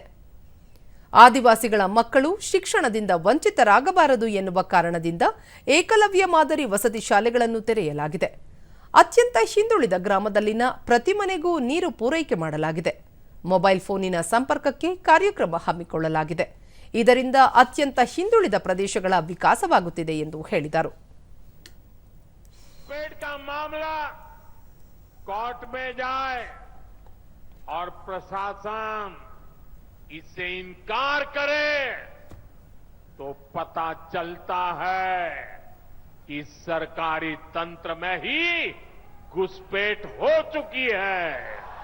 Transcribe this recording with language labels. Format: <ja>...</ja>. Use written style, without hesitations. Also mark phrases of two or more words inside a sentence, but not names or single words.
<kn>ಆದಿವಾಸಿಗಳ ಮಕ್ಕಳು ಶಿಕ್ಷಣದಿಂದ ವಂಚಿತರಾಗಬಾರದು ಎನ್ನುವ ಕಾರಣದಿಂದ ಏಕಲವ್ಯ ಮಾದರಿ ವಸತಿ ಶಾಲೆಗಳನ್ನು ತೆರೆಯಲಾಗಿದೆ. ಅತ್ಯಂತ ಹಿಂದುಳಿದ ಗ್ರಾಮದಲ್ಲಿನ ಪ್ರತಿ ಮನೆಗೂ ನೀರು ಪೂರೈಕೆ ಮಾಡಲಾಗಿದೆ. ಮೊಬೈಲ್ ಫೋನಿನ ಸಂಪರ್ಕಕ್ಕೆ ಕಾರ್ಯಕ್ರಮ ಹಮ್ಮಿಕೊಳ್ಳಲಾಗಿದೆ. ಇದರಿಂದ ಅತ್ಯಂತ ಹಿಂದುಳಿದ ಪ್ರದೇಶಗಳ ವಿಕಾಸವಾಗುತ್ತಿದೆ ಎಂದು ಹೇಳಿದರು.</kn> <hi>कोर्ट में जाए और प्रशासन इससे इनकार करे तो पता चलता है कि सरकारी तंत्र में ही घुसपैठ हो चुकी है.</hi>